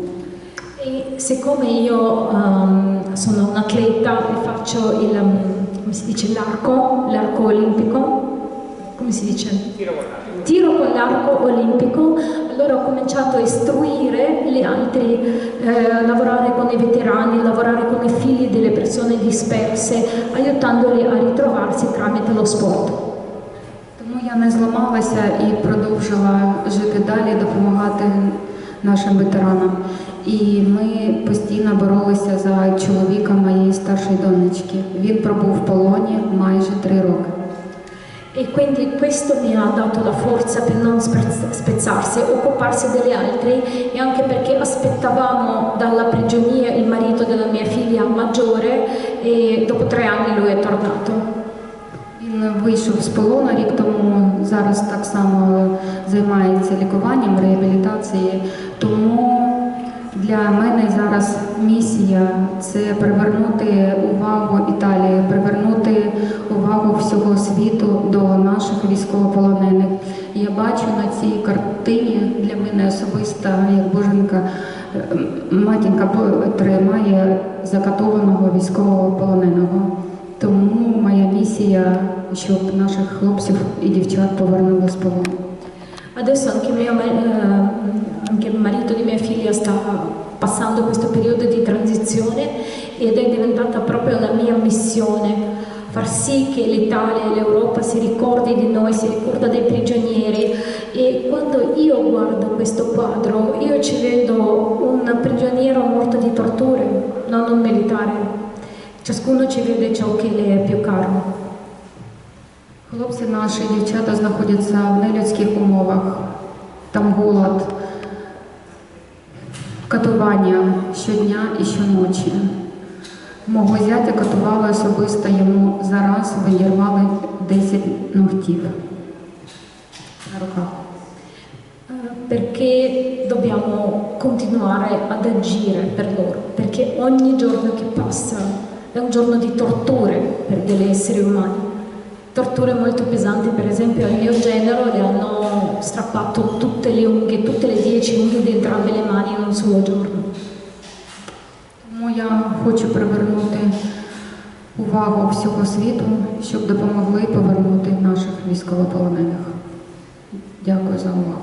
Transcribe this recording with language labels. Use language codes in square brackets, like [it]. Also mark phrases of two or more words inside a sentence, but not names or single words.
[it] E siccome io sono un atleta e faccio come si dice, l'arco olimpico, come si dice? Tiro con l'arco olimpico, allora ho cominciato a istruire gli altri, lavorare con i veterani, lavorare con i figli delle persone disperse, aiutandoli a ritrovarsi tramite lo sport. [uk] Тому я не зламалася і продовжила жити далі, допомагати нашим ветеранам. І ми постійно боролися за чоловіка моєї старшої донечки. Він пробув в полоні майже 3 роки. [it] E quindi questo mi ha dato la forza per non spezzarsi, occuparsi degli altri, e anche perché aspettavamo dalla prigionia il marito della mia figlia maggiore, e dopo 3 anni lui è tornato. [uk] Він вийшов з полону рік тому, зараз так само займається лікуванням, реабілітацією. Тому для мене зараз місія – це привернути увагу Італії, привернути увагу всього світу до наших військовополонених. Я бачу на цій картині, для мене особисто, як боженка, матінка тримає закатованого військовополоненого. Тому моя місія, щоб наших хлопців і дівчат повернули з полону. [it] Adesso anche il marito di mia figlia sta passando questo periodo di transizione, ed è diventata proprio la mia missione far sì che l'Italia e l'Europa si ricordi di noi, si ricorda dei prigionieri. E quando io guardo questo quadro, io ci vedo un prigioniero morto di torture, non un militare. Ciascuno ci vede ciò che le è più caro. [uk] Хлопці наші, дівчата знаходяться в нелюдських умовах. Там голод, катування щодня і щоночі. Мого зятя катували особисто, йому зараз відірвали 10 ногтів на руках. [it] Perché dobbiamo continuare ad agire per loro, perché ogni giorno che passa è un giorno di torture per degli esseri umani. Torture molto pesanti, per esempio al mio genero le hanno strappato tutte le unghie, tutte le 10 unghie di entrambe le mani in un solo giorno. [uk] Тому я хочу привернути увагу всього світу, щоб допомогли повернути наших військовополонених. Дякую за увагу.